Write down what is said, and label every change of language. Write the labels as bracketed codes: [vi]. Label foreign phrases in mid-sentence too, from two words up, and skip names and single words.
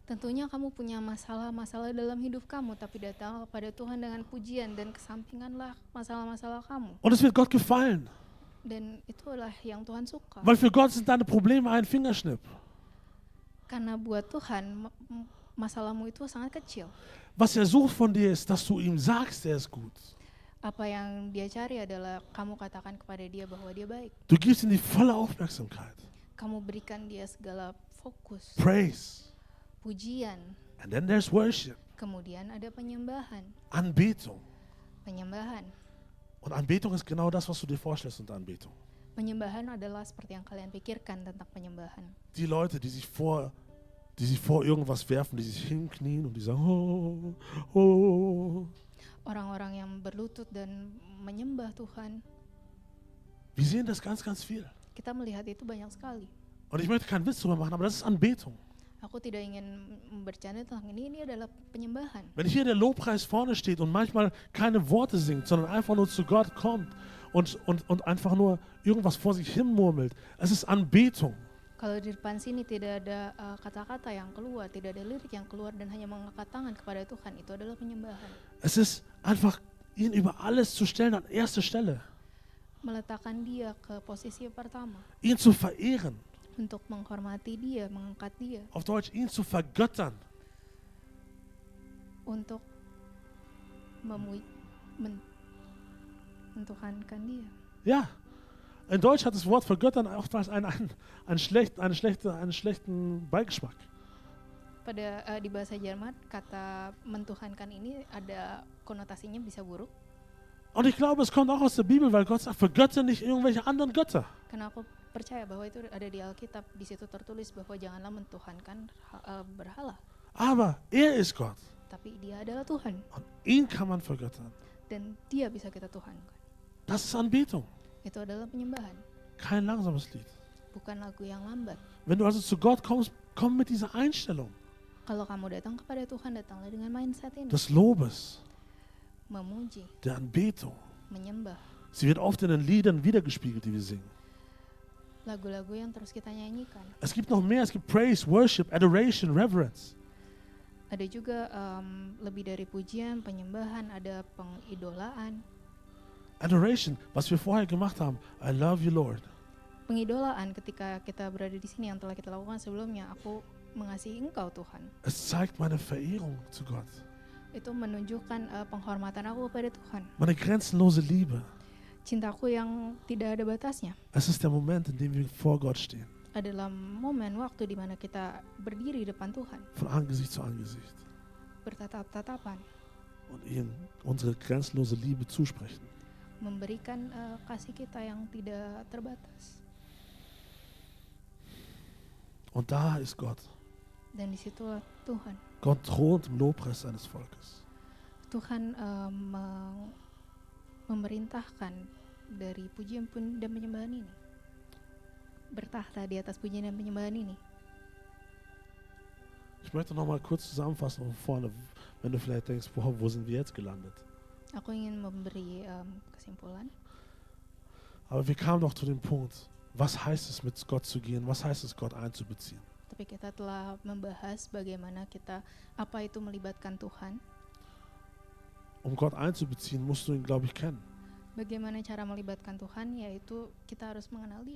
[id] Tentunya kamu punya masalah-masalah dalam hidup kamu, tapi datanglah kepada Tuhan dengan pujian dan kesampinganlah masalah-masalah kamu. [de] Und es wird Gott gefallen, [id] Dan itulah yang Tuhan suka. [de] weil für Gott sind deine Probleme ein Fingerschnipp. [id] Karena buat Tuhan, masalahmu itu sangat kecil. [de] Was er sucht von dir ist, dass du ihm sagst, er ist gut. [id] Apa yang Dia cari adalah kamu katakan kepada Dia bahwa Dia baik. [de] Du gibst ihm die volle Aufmerksamkeit. [id] Kamu berikan Dia segala fokus, [de] Praise. [id] pujian. [en] And then there's worship. [id] Kemudian ada penyembahan. [de] Anbetung. [id] Penyembahan. [de] Und Anbetung ist genau das, was du dir vorstellst unter Anbetung. [id] Penyembahan adalah seperti yang kalian pikirkan tentang penyembahan. [de] Die Leute, die sich vor irgendwas werfen, die sich hinknien und die sagen, oh, oh. [id] Orang-orang yang berlutut dan menyembah Tuhan, [de] Wir sehen das ganz, ganz viel. [id] kita melihat itu banyak sekali. [de] Und ich möchte keinen Witz drüber machen, aber das ist Anbetung. [id] Aku tidak ingin bercanda tentang ini adalah penyembahan. [de] Wenn hier der Lobpreis vorne steht und manchmal keine Worte singt, sondern einfach nur zu Gott kommt und einfach nur irgendwas vor sich hin murmelt, es ist Anbetung. [id] Kalau di depan sini tidak ada kata-kata yang keluar, tidak ada lirik yang keluar dan hanya mengangkat tangan kepada Tuhan, itu adalah penyembahan. [de] Es ist einfach, ihn über alles zu stellen an erste Stelle, [id] Meletakkan Dia ke posisi pertama, [de] ihn zu verehren, [id] untuk menghormati Dia, mengangkat Dia, [de] auf Deutsch ihn zu vergöttern. [id] untuk mentuhankan Dia. [de] Ja, in Deutsch hat das Wort vergöttern oftmals einen schlechten Beigeschmack. [id] Di bahasa Jerman, kata mentuhankan ini ada konotasinya bisa buruk. [de] Und ich glaube, es kommt auch aus der Bibel, weil Gott sagt, vergötter nicht irgendwelche anderen Götter. [id] Karena aku percaya bahwa itu ada di Alkitab, di situ tertulis bahwa janganlah mentuhankan berhala, [de] Aber er ist Gott [id] tapi Dia adalah Tuhan [de] und ihn kann man vergöttern. [id] dan Dia bisa kita tuhankan. [de] Das ist Anbetung, [id] Itu adalah penyembahan, [de] kein langsames Lied. [id] bukan lagu yang lambat. [de] Wenn du also zu Gott kommst, komm mit dieser Einstellung [id] Kalau kamu datang kepada Tuhan, datanglah dengan mindset ini, [de] des Lobes, [id] memuji, [de] der Anbetung. [id] menyembah. [de] Sie wird oft in den Liedern wiedergespiegelt, die wir singen. [id] Lagu-lagu yang terus kita nyanyikan. [de] Es gibt noch mehr, es gibt [en] Praise, Worship, Adoration, Reverence. [id] Ada juga lebih dari pujian, penyembahan, ada pengidolaan. [de] Adoration, was wir vorher gemacht haben. [en] I love you, Lord. [id] Pengidolaan ketika kita berada di sini yang telah kita lakukan sebelumnya, [en] aku mengasihi Engkau Tuhan. [de] Es zeigt meine Verehrung zu Gott. [id] Itu menunjukkan penghormatan aku kepada Tuhan. [de] Meine grenzenlose Liebe. [id] Cintaku yang tidak ada batasnya. [de] Es ist der Moment, in dem wir vor Gott stehen. [id] Adalah momen waktu di mana kita berdiri depan Tuhan, [de] Von Angesicht zu Angesicht. [id] bertatap-tatapan, [de] Und ihm unsere grenzenlose Liebe zusprechen. [id] memberikan kasih kita yang tidak terbatas. [de] Und da ist Gott. [id] Dan disitulah Tuhan. [de] Gott thront im Lobpreis seines Volkes. [id] Tuhan memerintahkan dari pujian dan penyembahan ini. Bertahta di atas pujian dan penyembahan ini. [de] Ich möchte noch mal kurz zusammenfassen von vorne, wenn du vielleicht denkst, wo sind wir jetzt gelandet? [id] Aku ingin memberi kesimpulan. [de] Aber wir kamen doch zu dem Punkt, was heißt es, mit Gott zu gehen? Was heißt es, Gott einzubeziehen? [id] Tapi kita telah membahas bagaimana apa itu melibatkan Tuhan. [de] Um Gott einzubeziehen, musst du ihn, glaube ich, kennen. [id] Bagaimana cara melibatkan Tuhan, yaitu kita harus mengenal Dia.